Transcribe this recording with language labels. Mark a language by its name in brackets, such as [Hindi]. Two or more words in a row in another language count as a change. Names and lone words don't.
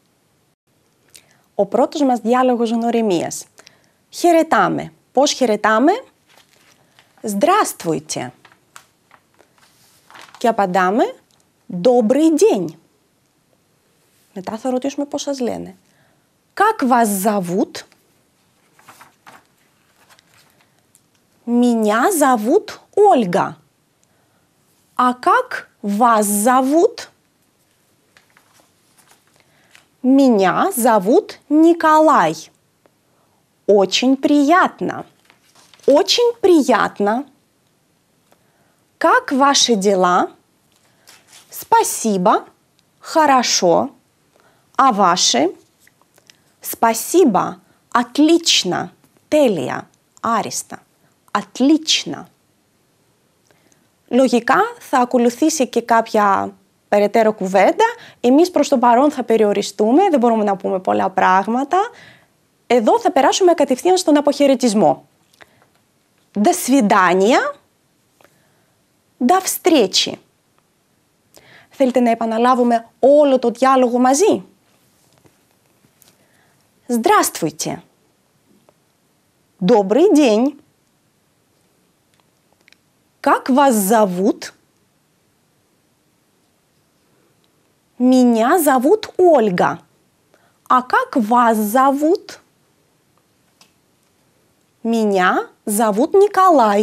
[Greek] Ο πρώτος μας διάλογος γνωριμίας. Χαιρετάμε. Πώς χαιρετάμε? «Здравствуйте». Και απαντάμε [Russian] «Добрый день». [Greek] Μετά θα ρωτήσουμε πώς σας λένε. [Russian] «Как вас зовут?» «Меня зовут Ольга». «А как вас зовут?» «Меня зовут Николай». «Очень приятно». «Очень приятно». «Как ваши дела?» «Спасибо». «Хорошо». «А ваши?» «Спасибо». «Отлично». [Greek] «Τέλεια». «Άριστα». «Отлично». Λογικά θα ακολουθήσει και κάποια περαιτέρω κουβέντα. Εμείς προς το παρόν θα περιοριστούμε, δεν μπορούμε να πούμε πολλά πράγματα. Εδώ θα περάσουμε κατευθείαν στον αποχαιρετισμό. [Russian] До свидания. До встречи. [Greek] Θέλετε να επαναλάβουμε όλο το διάλογο μαζί? [Russian] Здравствуйте. Добрый день. Как вас зовут? Меня зовут Ольга. А как вас зовут? Меня зовут Николай.